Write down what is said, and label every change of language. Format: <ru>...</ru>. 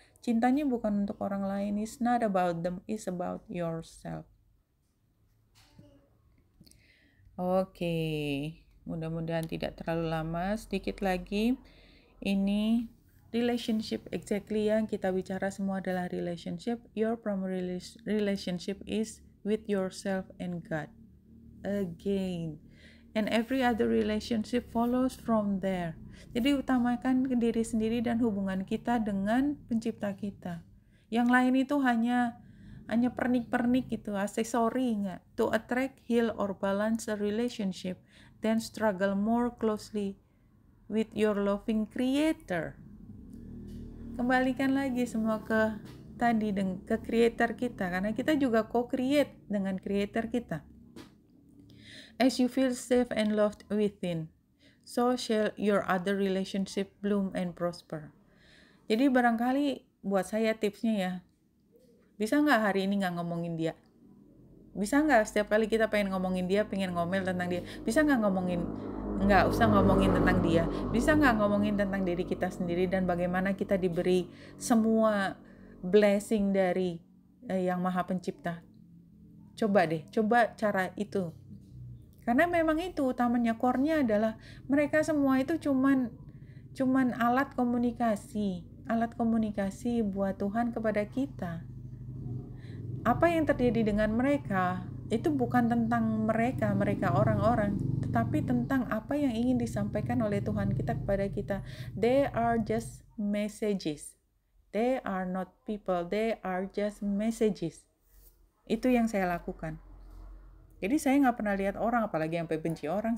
<id>Cintanya bukan untuk orang lain,</id> <en>it's not about them, it's about yourself.</en> <id>Oke, mudah-mudahan tidak terlalu lama, sedikit lagi. Ini relationship, exactly yang kita bicara semua adalah relationship.</id> <en>Your primary relationship is with yourself and God. Again. And every other relationship follows from there.</en> <id>Jadi utamakan ke diri sendiri dan hubungan kita dengan pencipta kita. Yang lain itu hanya pernik-pernik gitu, aksesori enggak.</id> <en>To attract, heal, or balance a relationship, then struggle more closely with your loving creator.</en> <id>Kembalikan lagi semua ke tadi, ke creator kita, karena kita juga co-create dengan creator kita.</id> <en>As you feel safe and loved within, so shall your other relationship bloom and prosper.</en> <id>Jadi barangkali buat saya tipsnya ya, bisa nggak hari ini nggak ngomongin dia? Bisa nggak setiap kali kita pengen ngomongin dia, pengen ngomel tentang dia, bisa nggak nggak usah ngomongin tentang dia, bisa nggak ngomongin tentang diri kita sendiri dan bagaimana kita diberi semua blessing dari yang Maha Pencipta. Coba deh, coba cara itu. Karena memang itu utamanya, core-nya adalah mereka semua itu cuman alat komunikasi buat Tuhan kepada kita. Apa yang terjadi dengan mereka itu bukan tentang mereka orang-orang, tetapi tentang apa yang ingin disampaikan oleh Tuhan kita kepada kita.</id> <en>They are just messages. They are not people, they are just messages.</en> <id>Itu yang saya lakukan. Jadi saya nggak pernah lihat orang, apalagi sampai benci orang.</id>